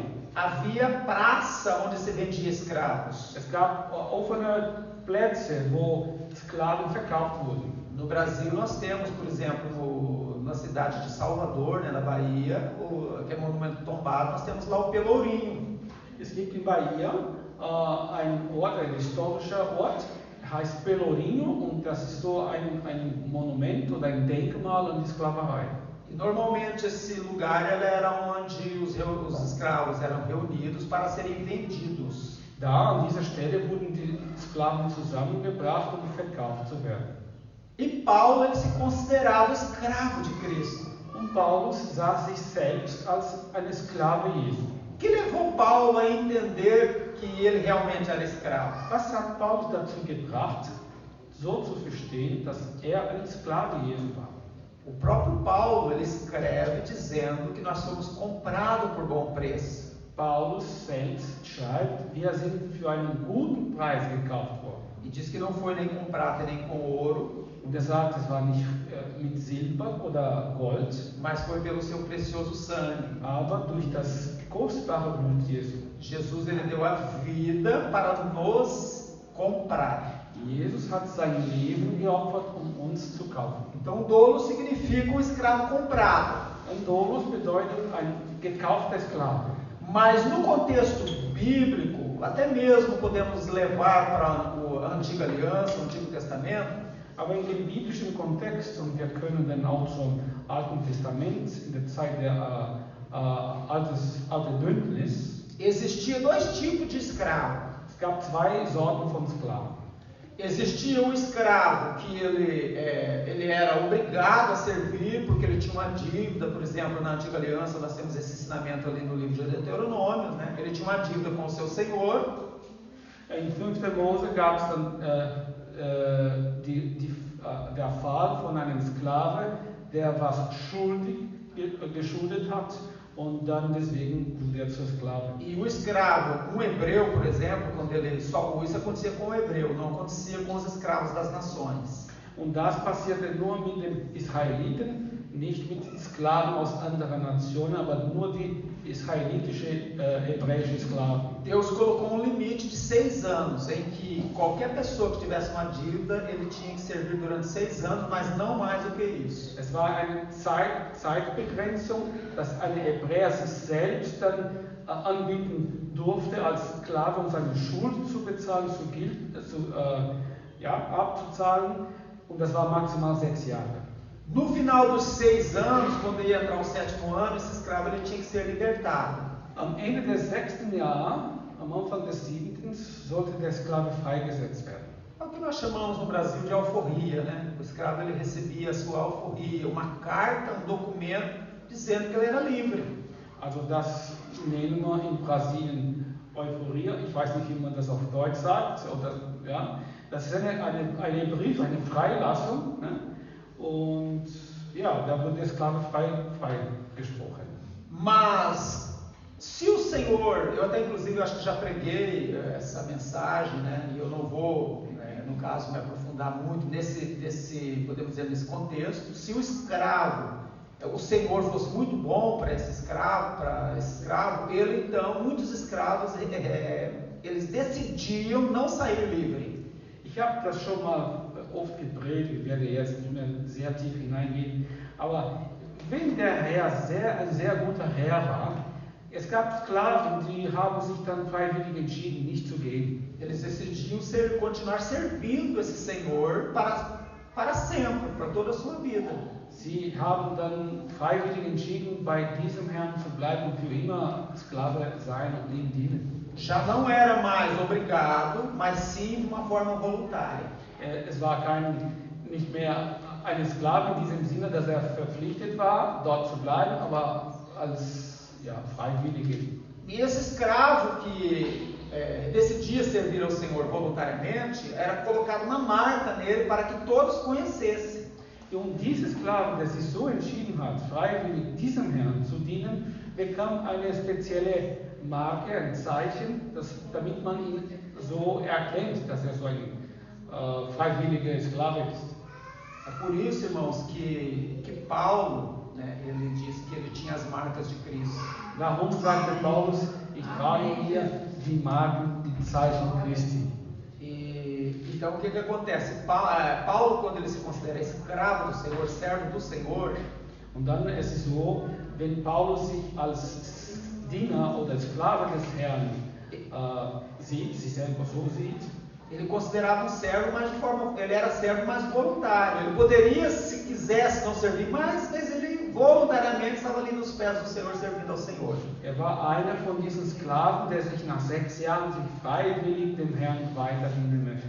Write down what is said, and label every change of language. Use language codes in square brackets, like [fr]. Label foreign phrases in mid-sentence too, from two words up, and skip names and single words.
[pt] Havia praça onde se vendia escravos. [de] Es gab offene Plätze, wo Sklaven verkauft wurden. [pt] No Brasil nós temos, por exemplo, na cidade de Salvador, na Bahia, que é o monumento tombado, nós temos lá o Pelourinho. [de] Es gibt in Bahia ein Ort, ein historischer Ort, heißt Pelourinho und das ist so ein Monument oder ein Denkmal an die Sklaverei. [pt] E normalmente esse lugar ele era onde os escravos eram reunidos para serem vendidos. [de] Da an dieser Stelle wurden die Sklaven zusammengebracht, um verkauft zu werden. [pt] E Paulo ele se considerava escravo de Cristo. [de] Und Paulus sah sich selbst als eine Sklave Jesu. [pt] O que levou Paulo a entender que ele realmente era escravo? [de] Was hat Paulus dazu gebracht, so zu verstehen, dass er ein Sklave Jesu war? [pt] O próprio Paulo ele escreve dizendo que nós fomos comprados por bom preço. [de] Paulus selbst schreibt, wir sind für einen guten Preis gekauft worden. [pt] E diz que não foi nem com prata nem com ouro, [de] Und er sagt, es war nicht mit Silber oder Gold, [pt] mas foi pelo seu precioso sangue. [de] aber durch das kostbare Blut Jesu. [pt] Jesus ele deu a vida para nos comprar. [de] Jesus hat sein Leben geopfert, um uns zu kaufen. [pt] Então, dolo significa um escravo comprado. [de] Ein Doulos bedeutet ein gekaufter Sklave. [pt] Mas no contexto bíblico, até mesmo podemos levar para a Antiga Aliança, o Antigo Testamento, [de] Aber in dem biblischen Kontext, und wir können dann auch zum Alten Testament, in der Zeit der Alten Bündnis, [pt] existia dois tipos de escravo. [de] es gab zwei Sorten von Sklaven. [pt] Existia o escravo que ele era obrigado a servir porque ele tinha uma dívida, por exemplo, na Antiga Aliança nós temos esse ensinamento ali no livro de Deuteronômio, né? Ele tinha uma dívida com o seu senhor. [de] In 5. Mose gab es dann der Fall von einem Sklave, der was geschuldet hat und dann deswegen wurde er zur Sklave. [pt] E o escravo, um hebreu, por exemplo, quando ele só isso acontecia com o hebreu, não acontecia com os escravos das nações. [de] Und das passierte nur mit den Israeliten, nicht mit Sklaven aus anderen Nationen, aber nur die israelitische, hebräische Sklaven. [pt] Deus colocou um limite de 6 anos, em que qualquer pessoa que tivesse uma dívida, ele tinha que servir durante 6 anos, mas não mais do que isso. [de] Es war eine Zeitbegrenzung, dass ein Hebräer sich selbst dann anbieten durfte, als Sklave, um seine Schuld zu bezahlen, abzuzahlen. Und das war maximal 6 Jahre. [pt] No final dos 6 anos, quando ia entrar o 7º ano, esse escravo ele tinha que ser libertado. [de] Am Ende des 6. Jahres, am Anfang des 7. sollte der Sklave freigesetzt werden. [pt] É o que nós chamamos no Brasil de alforria, né? O escravo ele recebia a sua alforria, uma carta, um documento dizendo que ele era livre. [de] Also das nennen wir in Brasilien Euphorie, ich weiß nicht, wie man das auf Deutsch sagt, oder, ja. Das ist ein Brief, eine Freilassung, ne? Und ja, da wird der Sklave frei gesprochen. [pt] Mas se o Senhor, eu até inclusive acho que já preguei essa mensagem, né? E eu não vou, no caso, me aprofundar muito podemos dizer, nesse contexto. Se o escravo, o Senhor fosse muito bom para esse escravo, ele então, muitos escravos, eles decidiam não sair livre. [de] Ich habe das schon mal oft gepredigt, ich werde jetzt nicht mehr sehr tief hineingehen, aber wenn der Herr ein sehr guter Herr war, es gab Sklaven, die haben sich dann freiwillig entschieden, nicht zu gehen. [pt] Eles decidiam continuar servindo esse Senhor para sempre, para toda a sua vida. [de] Sie haben dann freiwillig entschieden, bei diesem Herrn zu bleiben und für immer Sklave sein und ihm dienen. [pt] Já não era mais obrigado, mas sim de uma forma voluntária. [de] Es war nicht mehr eine Sklave in diesem Sinne, dass er verpflichtet war, dort zu bleiben, aber als Freiwillige. [pt] E esse escravo que decidia servir ao Senhor voluntariamente, era colocada uma marca nele para que todos conhecessem. [de] Und dieser Sklave, der sich so entschieden hat, freiwillig diesem Herrn zu dienen, bekam eine spezielle Marke, ein Zeichen, damit man ihn so erkennt, dass er so ein freiwilliger Sklave ist. [pt] É por isso, irmãos, que Paulo, né, ele diz que ele tinha as marcas de Cristo. [de] Darum sagte Paulus, ich trage hier die Marken, die Zeichen Christi. [pt] Então, o que acontece? Paulo, quando ele se considera escravo do Senhor, servo do Senhor, [de] und dann ist es so, wenn Paulus sich als Diener oder Sklave des Herrn sieht, sich selber so sieht, [pt] Ele considerava um servo, mas ele era servo mais voluntário. Ele poderia, se quisesse, não servir mais, mas ele voluntariamente estava ali nos pés do Senhor, servindo ao Senhor. [de] War einer von diesen Sklaven, der sich nach 6 Jahren freiwillig dem Herrn weiter dienen möchte.